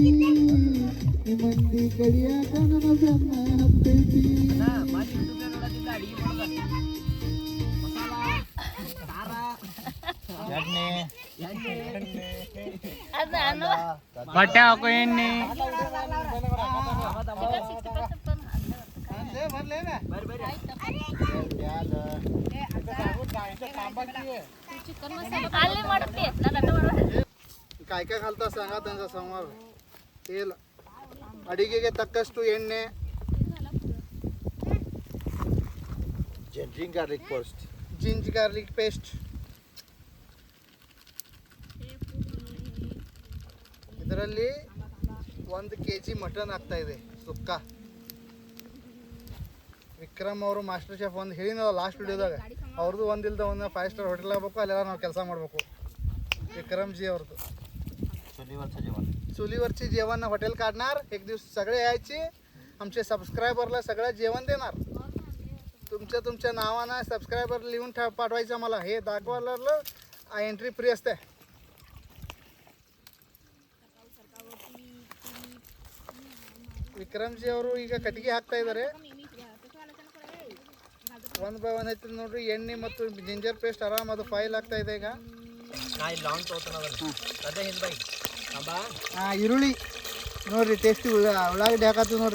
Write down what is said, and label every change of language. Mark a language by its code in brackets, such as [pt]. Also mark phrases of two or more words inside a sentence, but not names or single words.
[kn] ನಿಮ್ಮ ಮಂದಿ ಕಡಿಯಾಕ ನನ್ನ ಬೆನ್ನ ಹತ್ತೈತಿ. ಬಟ್ಟೆ ಹಾಕೋ ಎಣ್ಣೆ. [mr] काय काय घालता सांगा त्यांचा समोर. [kn] तेल, अडिಗೆಗೆ ತಕ್ಕಷ್ಟು ಎಣ್ಣೆ. [en] ginger garlic paste. [kn] ಇದರಲ್ಲಿ 1 kg ಮಟನ್ ಆಗ್ತಾ ಇದೆ ಸುಕ್ಕ. ವಿಕ್ರಮ್ ಅವರು ಮಾಸ್ಟರ್ ಶೆಫ್ ಒಂದು ಹೇಳಿನಲ್ಲ ಲಾಸ್ಟ್ ವಿಡಿಯೋದಾಗ, ಅವ್ರದ್ದು ಒಂದಿಲ್ದ ಒಂದು 5 [en] star hotel [kn] ಆಗಬೇಕು. ಅಲ್ಲೆಲ್ಲ ನಾವು ಕೆಲಸ ಮಾಡಬೇಕು. [mr] विक्रम जी ಅವ್ರದ್ದು चुलीवरची जेवण हॉटेल काढणार. एक दिवस सगळे यायचे. आमचे सबस्क्रायबरला सगळं जेवण देणार. तुमच्या नावानं सबस्क्रायबर लिहून पाठवायचं मला. हे दाखवायला एंट्री फ्री असते. [kn] ವಿಕ್ರಮ್ಜಿ ಅವರು ಈಗ ಕಟ್ಟಿಗೆ ಹಾಕ್ತಾ ಇದ್ದಾರೆ. 1 by 1 ಐತಿ ನೋಡ್ರಿ. ಎಣ್ಣೆ ಮತ್ತು [en] ginger paste [kn] ಆರಾಮ್ ಅದು ಫೈಲ್ ಆಗ್ತಾ ಇದೆ ಈಗ. ಈರುಳ್ಳಿ ನೋಡ್ರಿ, ಟೇಸ್ಟಿ ಉಳ್ಳಾಗಡ್ಡಿ ಹಾಕತ್ತೀವಿ ನೋಡ್ರಿ.